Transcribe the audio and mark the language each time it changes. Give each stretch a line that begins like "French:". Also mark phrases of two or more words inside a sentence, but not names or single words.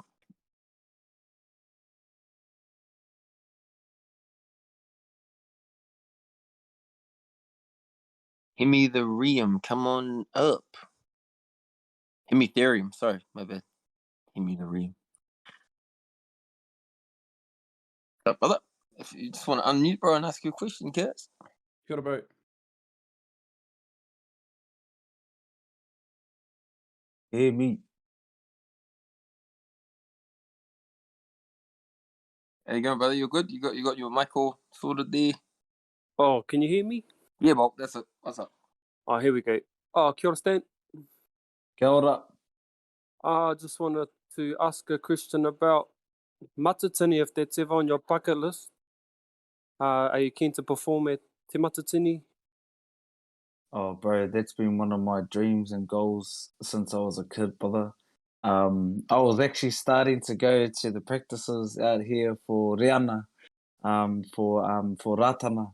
English: Hemitherium, come on up. Hemitherium, sorry, my bad. Hemitherium. Up, brother. If you just want to unmute, bro, and ask your question, guys.
Māori: Kia ora,
English: bro. Hey, me. There you go, brother. You're good. You got your mic all sorted there. Oh, can you hear me? Yeah, Bob. That's it. What's up? Oh, here we go.
Māori: Oh, kia ora, Stan. Kia ora.
English: I just wanted to ask a question about matatini, if that's ever on your bucket list. Are you keen to perform at Te Matatini? Oh, bro, that's been one of my dreams and goals since I was a kid, brother. I was actually starting to go to the practices out here for Rihanna, for Ratana.